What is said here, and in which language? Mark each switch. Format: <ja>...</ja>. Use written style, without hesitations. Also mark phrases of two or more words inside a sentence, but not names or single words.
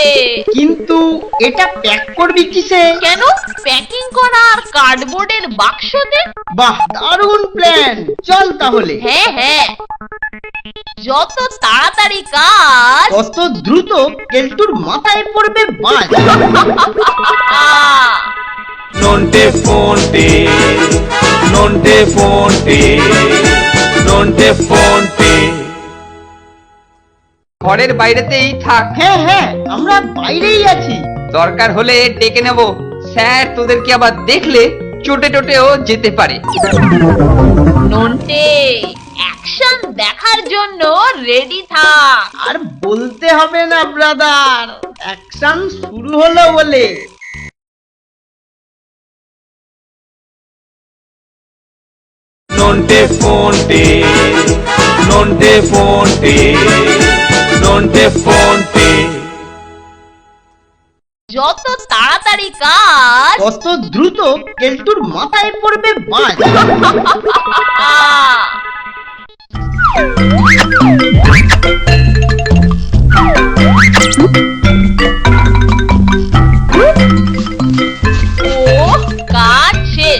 <bn>কিন্তু এটা প্যাক করবি কিসে? কেন? প্যাকিং করা আর কার্ডবোর্ডের বাক্সতে। বাহ, দারুণ প্ল্যান। চল তাহলে। হ্যাঁ হ্যাঁ, যত তাড়াতাড়ি কাজ কত দ্রুত কেলটুর মাথায় পড়বে বাজ। Nonte fonte, nonte fonte, nonte fonte. ঘরের বাইরেতেই থাক, হ্যাঁ হ্যাঁ, আমরা বাইরেই আছি। দরকার হলে ডেকে নেব। স্যার তোদেরকে আবার দেখলে চোটে টোটেও যেতে পারে। নন্টে, অ্যাকশন দেখার জন্য রেডি থাক। আর বলতে হবে না ব্রাদার, অ্যাকশন শুরু হলো বলে। Nonte fonte, nonte fonte, nonte fonte. যত তাড়াতাড়ি কাজ কত দ্রুত কেলটুর মাথায় পড়বে বাজ। ও কাজ শেষ।</bn>